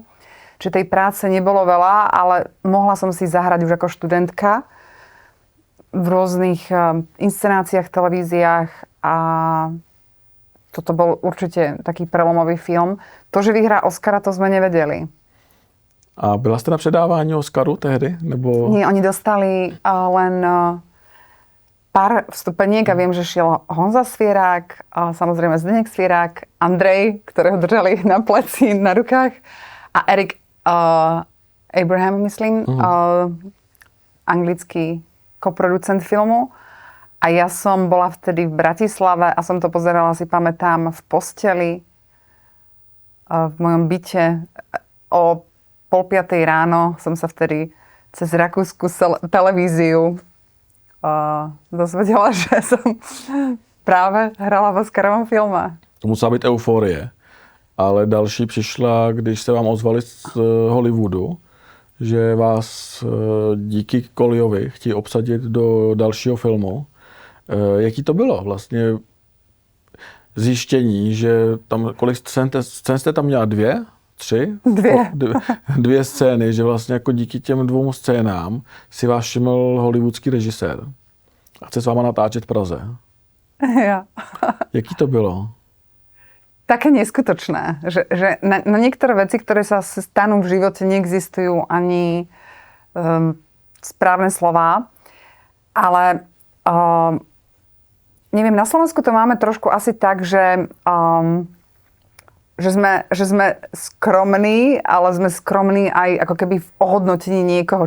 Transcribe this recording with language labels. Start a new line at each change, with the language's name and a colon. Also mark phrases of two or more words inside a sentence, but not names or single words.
Slovak: Čiže tej práce nebolo veľa, ale mohla som si zahrať už ako študentka v rôznych inscenáciách, televíziách a toto bol určite taký prelomový film. To, že vyhrá Oscara, to sme nevedeli.
Czech: A byla jste na předávání Oscaru tehdy? Nebo...
Slovak: Nie, oni dostali len pár vstupeniek a viem, že šiel Honza Svierák, a samozrejme Zdeněk Svierák, Andrej, ktorého držali na pleci, na rukách a Eric Abraham, myslím, anglický koproducent filmu. A ja som bola vtedy v Bratislave a som to pozerala, si pamätám, v posteli, v mojom byte. O 4:30 ráno som sa vtedy cez rakúsku televíziu dozvedela, že som práve hrala v Oscarovom filme.
Czech: To musela být euforie. Ale další přišla, když se vám ozvali z Hollywoodu, že vás díky Colliovi chtějí obsadit do dalšího filmu. Jaký to bylo vlastně zjištění, že tam, kolik scén jste tam měla? 2? 3? Dvě scény, že vlastně jako díky těm 2 scénám si vás všiml hollywoodský režisér a chce s váma natáčet v Praze.
Slovak: Ja.
Czech: Jaký to bylo?
Slovak: Také neskutočné, že na niektoré veci, ktoré sa stanú v živote, neexistujú ani správne slová, ale neviem, na Slovensku to máme trošku asi tak, že sme skromní, ale sme skromní aj ako keby v ohodnotení niekoho.